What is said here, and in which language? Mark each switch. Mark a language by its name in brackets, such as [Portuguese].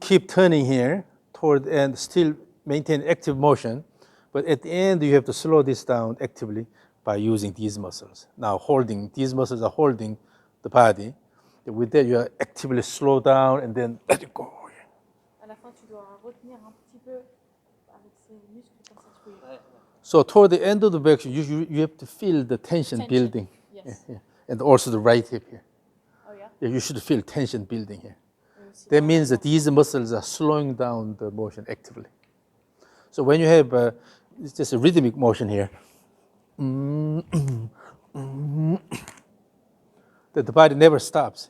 [English] keep turning here toward and still maintain active motion, but at the end you have to slow this down actively by using these muscles. Now these muscles are holding the body. With that you are actively slow down and then let it go. [French] À la fin, tu dois retenir un petit peu avec ces muscles comme ça, tu peux. Ouais, ouais. [English] So toward the end of the back, you have to feel the tension building. Yes. Yeah. And also the right hip here. Oh yeah. Yeah, you should feel tension building here. [French] Et aussi [English] That [French] en [English] means that avant. these muscles are slowing down the motion actively. So when you have it's just a rhythmic motion here, that the body never stops.